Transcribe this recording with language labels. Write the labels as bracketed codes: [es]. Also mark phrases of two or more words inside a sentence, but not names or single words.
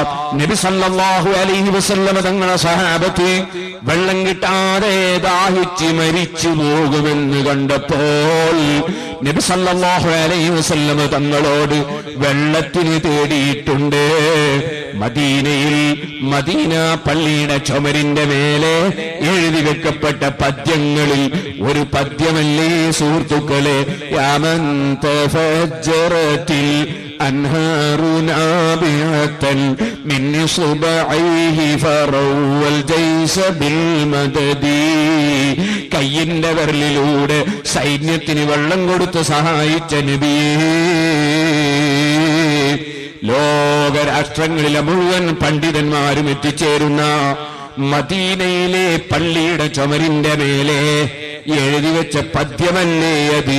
[ml] നബി [ar] صلى الله عليه وسلم [ml] തങ്ങളുടെ സഹാബത്ത് വെള്ളം കിട്ടാതെ ദാഹിച്ച് മരിച്ചു പോകുമെന്ന് കണ്ടപ്പോൾ നബി [ar] صلى الله عليه وسلم [ml] തങ്ങളോട് വെള്ളത്തിന് തേടിയിട്ടുണ്ട്. മദീനയിൽ മദീന പള്ളിയുടെ ചുമരിന്റെ മേലെ എഴുതി വെക്കപ്പെട്ട പദ്യങ്ങളിൽ ഒരു പദ്യമല്ലേ സുഹൃത്തുക്കളെ, [ar] يا من تفجرت أنهار نابعة من صبعيه فروى الجيش بالمدد. [ml] കയ്യിന്റെ വിരലിലൂടെ സൈന്യത്തിന് വെള്ളം കൊടുത്ത് സഹായിച്ച നബിയേ, ലോകരാഷ്ട്രങ്ങളിലെ മുഴുവൻ പണ്ഡിതന്മാരും എത്തിച്ചേരുന്ന മദീനയിലെ പള്ളിയുടെ ചുമരിന്റെ മേലെ എഴുതി വെച്ച പദ്യമല്ലേ അത്?